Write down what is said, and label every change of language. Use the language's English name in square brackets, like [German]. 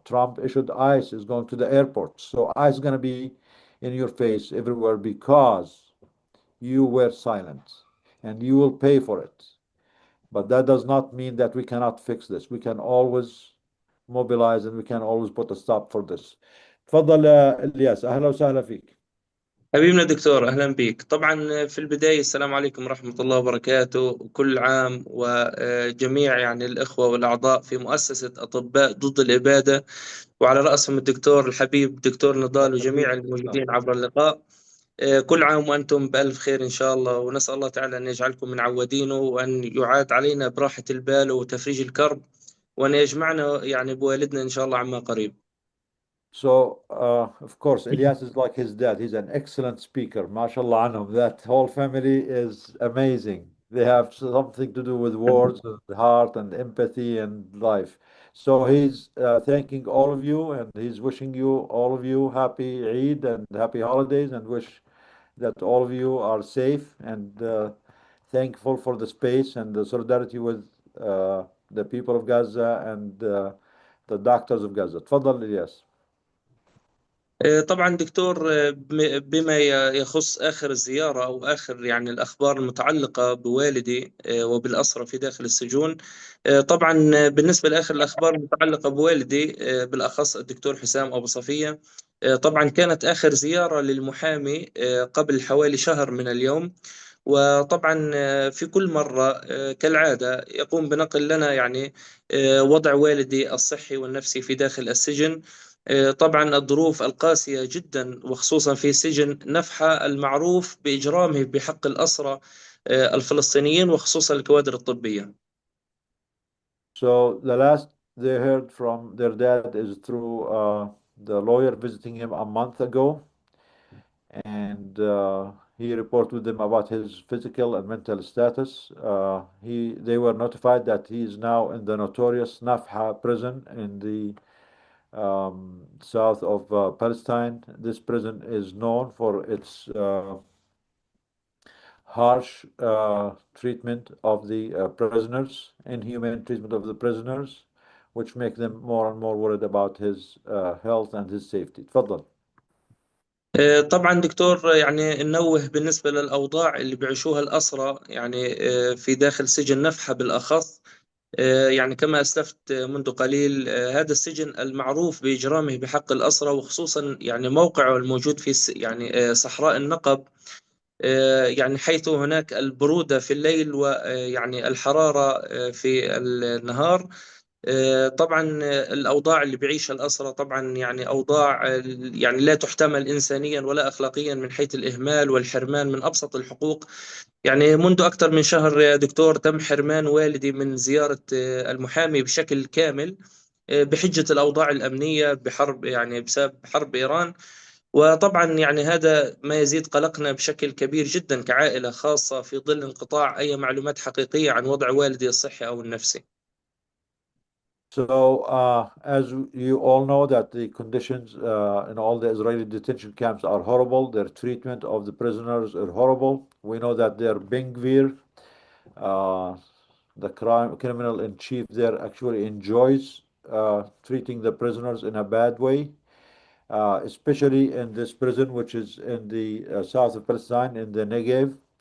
[English] Trump issued ICE is going to the airport. So ICE is going to be in your face everywhere because you were silent, and you will pay for it. But that does not mean that we cannot fix this. We can always mobilize, and we can always put a stop for this. [Arabic] تفضل إلياس، أهلا وسهلا فيك. حبيبنا دكتور، أهلا بك. طبعا في البداية السلام عليكم ورحمة الله وبركاته، وكل عام وجميع يعني الإخوة والأعضاء في مؤسسة أطباء ضد الإبادة، وعلى رأسهم الدكتور الحبيب دكتور نضال وجميع الموجودين عبر اللقاء. كل عام وأنتم بألف خير إن شاء الله، ونسأل الله تعالى أن يجعلكم من عوادينه، وأن يعاد علينا براحة البال وتفريج الكرب، وأن يجمعنا يعني بوالدنا إن شاء الله عما قريب. [English] So, of course, Ilyas is like his dad. He's an excellent speaker. [Arabic] MashaAllah anhum. [English] That whole family is amazing. They have something to do with words and heart and empathy and life. So he's thanking all of you, and he's wishing you, all of you, happy Eid and happy holidays, and wish that all of you are safe, and thankful for the space and the solidarity with the people of Gaza and the doctors of Gaza. [Arabic] تفضل إلياس. طبعا دكتور، بما يخص آخر الزيارة أو آخر يعني الأخبار المتعلقة بوالدي وبالأسرى في داخل السجون. طبعا بالنسبة لآخر الأخبار المتعلقة بوالدي، بالأخص الدكتور حسام أبو صفية. طبعا كانت آخر زيارة للمحامي قبل حوالي شهر من اليوم. وطبعا في كل مرة كالعادة يقوم بنقل لنا يعني وضع والدي الصحي والنفسي في داخل السجن. طبعا الظروف القاسية جدا، وخصوصا في سجن نفحة المعروف بإجرامه بحق الأسرى الفلسطينيين، وخصوصا الكوادر الطبية. [English] So the last they heard from their dad is through the lawyer visiting him a month ago, and he reported them about his physical and mental status. They were notified that he is now in the notorious Nafha prison in the south of Palestine. This prison is known for its harsh treatment of the prisoners, inhumane treatment of the prisoners, which make them more and more worried about his health and his safety. [Arabic] تفضل. طبعا دكتور، يعني ننوه بالنسبة للأوضاع اللي بيعيشوها الأسرى يعني في داخل سجن نفحة بالأخص. يعني كما أسلفت منذ قليل، هذا السجن المعروف بإجرامه بحق الأسرى، وخصوصا يعني موقعه الموجود في يعني صحراء النقب. يعني حيث هناك البرودة في الليل ويعني الحرارة في النهار. طبعا الأوضاع اللي بيعيشها الأسرى طبعا يعني أوضاع يعني لا تحتمل إنسانيا ولا أخلاقيا، من حيث الإهمال والحرمان من أبسط الحقوق. يعني منذ أكثر من شهر يا دكتور تم حرمان والدي من زيارة المحامي بشكل كامل، بحجة الأوضاع الأمنية بحرب، يعني بسبب حرب إيران. وطبعا يعني هذا ما يزيد قلقنا بشكل كبير جدا كعائلة، خاصة في ظل انقطاع أي معلومات حقيقية عن وضع والدي الصحي أو النفسي. [English] So, as you all know, that the conditions in all the Israeli detention camps are horrible. Their treatment of the prisoners are horrible. We know that their Ben Gvir, the criminal in chief there, actually enjoys treating the prisoners in a bad way, especially in this prison, which is in the south of Palestine, in the Negev.